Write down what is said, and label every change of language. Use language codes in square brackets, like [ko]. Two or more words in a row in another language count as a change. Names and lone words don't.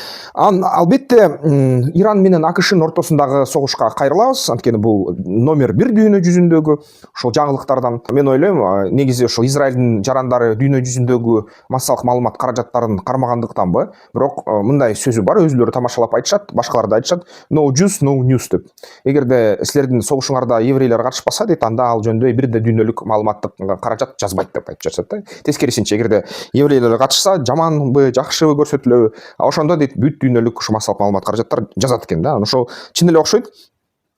[ky] Албетте Иран менен АКШнын ортосундагы согушка кайрылабыз. Анткени бул номер 1 дүйнө жүзүндөгү ошол жаңылыктардан. Мен ойлойм, негизи ошол Израилдин жарандары дүйнө жүзүндөгү массалык маалымат каражаттарын кармагандыктанбы, бирок мындай сөзү бар, өзүлөрү тамашалап айтышат, башкалар да айтышат, [en] no juice, no news деп. [ky] Эгерде силердин согушуңарда еврейлер катышпаса дейт, анда ал жөнүндө бир да дүйнөлүк маалыматтык каражат жазбайт деп айтып жатышат да. Тескерисинче, эгерде еврейлер катышса, жаманбы, жакшыбы көрсөтүлөбү, ошондо дейт бүт дүйнөлүк ушу массалык маалымат каражаттар жазат экен да. Ошол чын эле окшойт.